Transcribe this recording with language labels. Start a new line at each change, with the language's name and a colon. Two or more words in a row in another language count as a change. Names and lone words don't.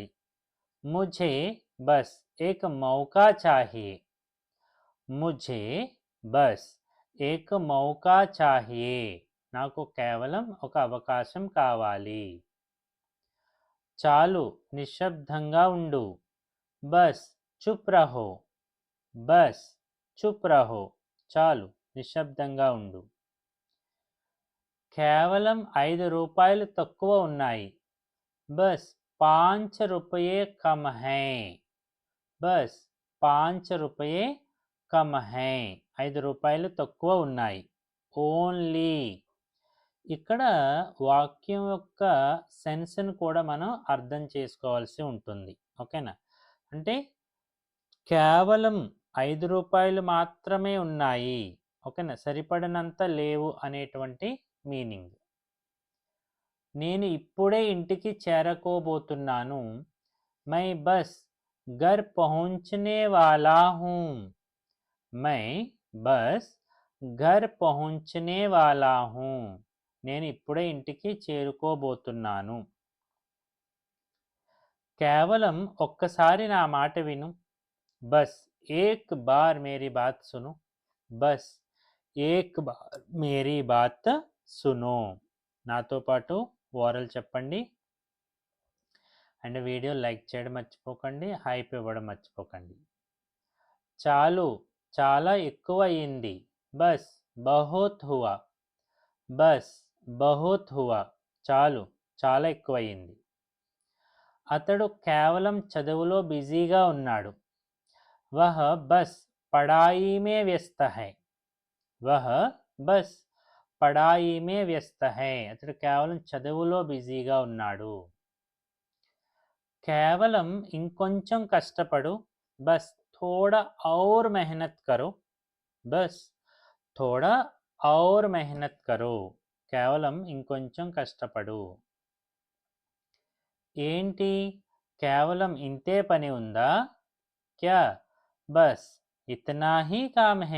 Hindi: मुझे बस एक मौका चाहिए. मुझे बस एक मौका चाहिए.
Telugu: నాకు కేవలం ఒక అవకాశం కావాలి. చాలు నిశ్శబ్దంగా ఉండు.
Hindi: बस चुप रहो। बस चुप रहो.
Telugu: చాలు నిశ్శబ్దంగా ఉండు. కేవలం 5 రూపాయలు తక్కువ ఉన్నాయి.
Hindi: बस 5 रुपये कम है. बस 5 रुपये कम है.
Telugu: 5 రూపాయలు తక్కువ ఉన్నాయి. ఓన్లీ. ఇక్కడ వాక్యం యొక్క సెన్స్ని కూడా మనం అర్థం చేసుకోవాల్సి ఉంటుంది. ఓకేనా, అంటే కేవలం 5 రూపాయలు మాత్రమే ఉన్నాయి. ఓకేనా, సరిపడినంత లేవు అనేటువంటి మీనింగ్. నేను ఇప్పుడే ఇంటికి చేరుకోబోతున్నాను.
Hindi: मैं बस घर पहुंचने वाला हूँ. मैं बस घर पहुंचने वाला हूँ.
Telugu: నేను ఇప్పుడే ఇంటికి చేరుకోబోతున్నాను. కేవలం ఒక్కసారి నా మాట విను.
Hindi: बस एक बार मेरी बात सुनु. बस एक बार मेरी बात सुनो.
Telugu: నాతో పాటు ఓరల్ చెప్పండి.
English: and video like
Telugu: చేయడం మర్చిపోకండి, హైప్ ఇవ్వడం మర్చిపోకండి. చాలు చాలా ఎక్కువ అయింది.
Hindi: बस बहुत हुआ। बस बहुत हुआ.
Telugu: చాలు చాలా ఎక్కువయింది. అతడు కేవలం చదువులో బిజీగా ఉన్నాడు.
Hindi: वह बस पढ़ाई में व्यस्त है. वह बस पढ़ाई में व्यस्त है.
Telugu: అతడు కేవలం చదువులో బిజీగా ఉన్నాడు. కేవలం ఇంకొంచెం కష్టపడు.
Hindi: बस थोड़ा और मेहनत करो. बस थोड़ा और मेहनत करो.
Telugu: కేవలం ఇంకొంచెం కష్టపడు. ఏంటి, కేవలం ఇంతే పని ఉందా?
Hindi: क्या बस इतना ही काम है.